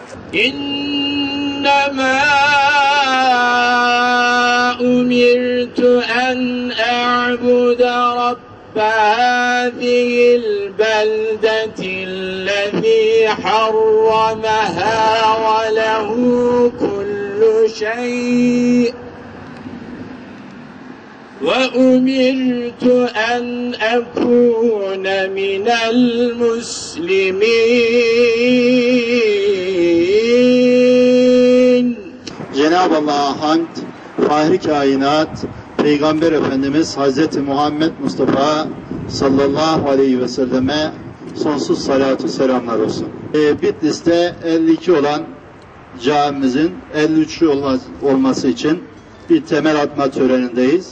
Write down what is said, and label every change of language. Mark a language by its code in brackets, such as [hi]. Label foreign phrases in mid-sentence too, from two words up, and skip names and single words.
[ar] إنما أمرت أن أعبد رب هذه البلدة الذي حرمها وله كل شيء وأمرت أن أكون من المسلمين. [tr] Cenab-ı Allah'a hamd, Fahri Kainat, Peygamber Efendimiz Hazreti Muhammed Mustafa [ar] صلى الله عليه وسلم [tr] sonsuz salatu selamlar olsun. Bitlis'te 52 olan camimizin 53 olması için bir temel atma törenindeyiz.